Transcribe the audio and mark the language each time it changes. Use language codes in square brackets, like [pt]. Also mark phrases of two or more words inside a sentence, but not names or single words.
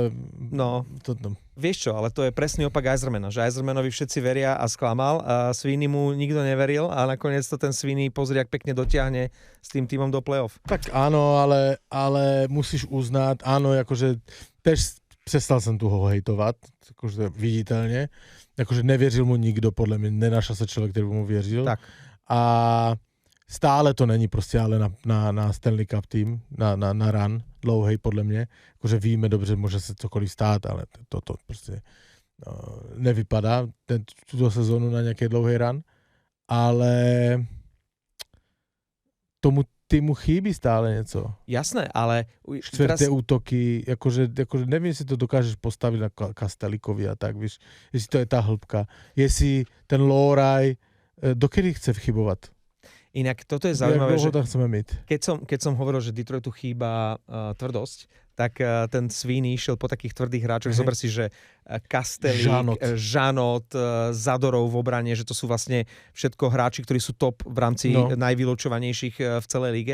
[sk] Vieš čo, ale to je presný opak Yzermana, že Yzermanovi všetci veria a sklamal a Sweeney mu nikto neveril a nakoniec to ten Sweeney pozrie, ak pekne dotiahne s tým týmom do play-off. Tak áno, ale musíš uznať, áno, akože tež přestal som tu ho hejtovat, akože viditeľne, akože nevěřil mu nikdo, podľa mňa nenašel sa človek, ktorý mu věřil. Tak. [cs] A stále to není prostě ale na Stanley Cup tým, na run dlouhej podle mě. Jakože víme dobře, může se cokoliv stát, ale to prostě nevypadá tuto sezónu na nějaký dlouhý run. Ale tomu týmu chýbí stále něco. [sk] Jasné, ale... [cs] Čtvrté útoky, jakože nevím, jestli to dokážeš postavit na Kastelikovi a tak, víš, jestli to je ta hĺbka. Jestli ten Loraj, [sk] dokedy chce vchybovat? Inak toto je zaujímavé, že chceme keď som hovoril, že Detroitu chýba tvrdosť, tak ten Sweeney išiel po takých tvrdých hráčoch. Zober si, že Kastelík, Žanot, Zadorov v obrane, že to sú vlastne všetko hráči, ktorí sú top v rámci najvylučovanejších v celej lige.